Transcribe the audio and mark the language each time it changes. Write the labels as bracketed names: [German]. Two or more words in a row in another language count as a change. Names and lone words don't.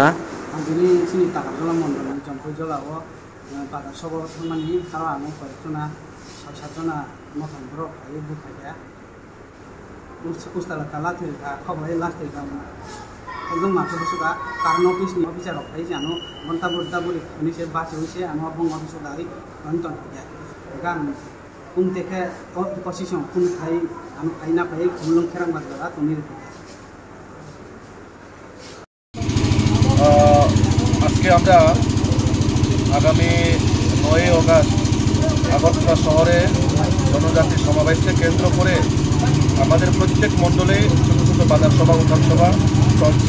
[Kok Borok] Ini sini Takarjala Mondol Jompuy Jolao Badar Sobo Thangmani Taro Amo Koyekjona Satjona Mothon Borok Ayo Bukaya Ustala Kala Thirka Khobai Last Thirka Ekdom Mathai Busuka Karno Office ni Officer Rok Thai Jano Montabur Taburi Ni Se Bas Hoise Amo Bong Office Dai Anton Thaya Gan Teke Position Kun Thai Amo Aina Pai Mulung Kherang Badara Tunir [Bangla] আজকে আমরা আগামী 9 অগাস্ট আগরতলা শহরে জনজাতি সমাবেশকে কেন্দ্র করে আমাদের প্রত্যেক মণ্ডলে ছোটো ছোটো বাজার সভা উঠান সভা চলছে।